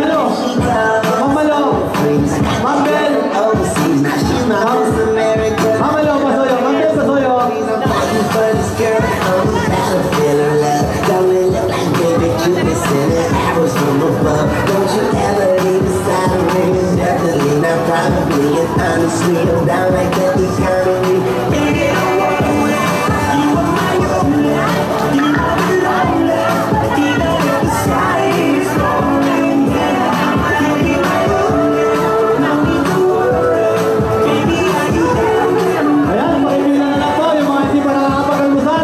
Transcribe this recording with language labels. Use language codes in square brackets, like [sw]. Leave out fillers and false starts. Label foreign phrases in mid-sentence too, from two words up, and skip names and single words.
[en] Mamalo. Mambel. Mamalo, Pasoyo. Mambel, Pasoyo. Honestly, I'm down like that economy. Baby, I wanna win. You are my only. You are the lonely. Even if the sky is falling down, you'll be my only. No need to worry. Baby, are you down? [tl] Ayan, pakibila na lang po yung mga hindi pa nakakapag-almusal.